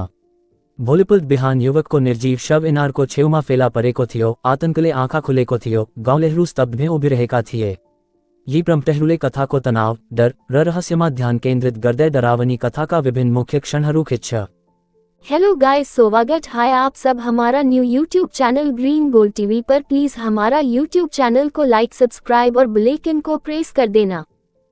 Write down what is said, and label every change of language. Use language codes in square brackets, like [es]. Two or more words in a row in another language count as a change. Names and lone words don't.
[ne] भोलिपल्ट बिहान युवकको निर्जीव शव इनारको छेउमा फेला परेको थियो। आतंकले आँखा खुलेको थियो। गाउँलेहरू स्तब्ध उभिरहेका थिए। यी प्रम्पटहरूले कथाको तनाव, डर र रहस्यमा ध्यान केन्द्रित गर्दै डरावनी कथाका विभिन्न मुख्य क्षणहरू खिच्छ। [en] hello guys, [hi] स्वागत है आप सब हमारा [en] new YouTube channel [hi] ग्रीन गोल्ड टीवी पर। प्लीज हमारा [en] YouTube channel [hi] को [en] like, subscribe [hi] और [en] bell icon [hi] को प्रेस कर देना।